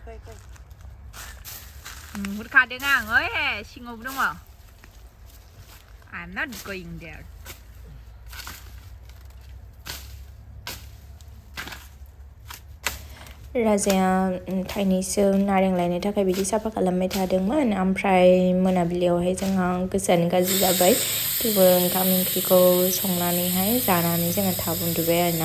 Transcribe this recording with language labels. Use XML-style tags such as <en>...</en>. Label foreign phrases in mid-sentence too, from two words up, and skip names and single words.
<brx>नुहुरखादों आं. ओइ सिङावबो दङ.</brx> <en>I'm not going there.</en> <brx>राजाया थाइनैसो नारें लायनो थाखाय बिदि साफा खालामबाय थादोंमोन. ओमफ्राय मोनाबिलियावहाय जोंहा गोसोआनो गाज्रि जाबाय. थेवबो ओंखाम ओंख्रिखौ संनानैहाय जानानै जोङो थाब उन्दुबाय आरोना.</brx>